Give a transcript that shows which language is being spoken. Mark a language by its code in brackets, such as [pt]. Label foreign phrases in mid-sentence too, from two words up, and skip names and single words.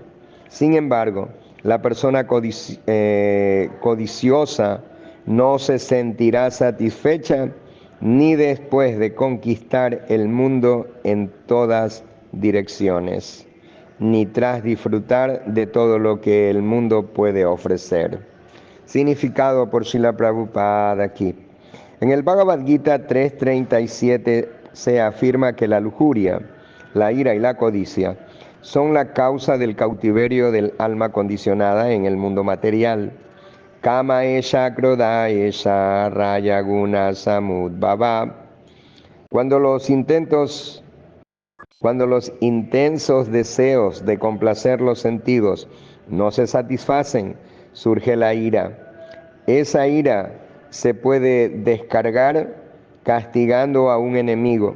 [es] Sin embargo, la persona codiciosa no se sentirá satisfecha ni después de conquistar el mundo en todas direcciones, ni tras disfrutar de todo lo que el mundo puede ofrecer. Significado por Srila Prabhupada aquí. En el Bhagavad Gita 3.37 se afirma que la lujuria, la ira y la codicia son la causa del cautiverio del alma condicionada en el mundo material. [sa] काम एष क्रोध एष रयगुण समुद्भव. [es] Cuando los intensos deseos de complacer los sentidos no se satisfacen, surge la ira. Esa ira se puede descargar castigando a un enemigo.